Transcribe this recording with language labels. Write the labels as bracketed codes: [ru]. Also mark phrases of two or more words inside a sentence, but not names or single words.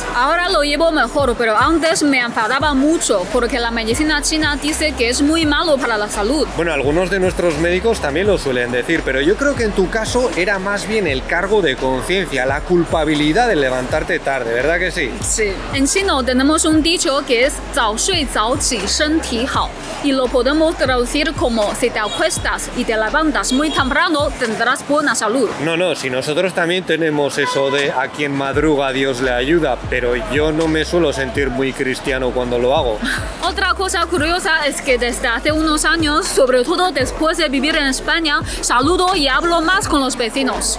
[es] Ahora lo llevo mejor, pero antes me enfadaba mucho porque la medicina china dice que es muy malo para la salud. Bueno, algunos de nuestros médicos también lo suelen decir, pero yo creo que en tu caso era más bien el cargo de conciencia, la culpabilidad de levantarte tarde, ¿verdad que sí? Sí. En chino tenemos un dicho que es [zh] 早睡早起身体好 [es] y lo podemos traducir como si te acuestas y te levantas muy temprano tendrás buena salud. No, si nosotros también tenemos eso de a quien madruga Dios le ayuda, pero yo no me suelo sentir muy cristiano cuando lo hago. Otra cosa curiosa es que desde hace unos años, sobre todo después de vivir en España, saludo y hablo más con los vecinos.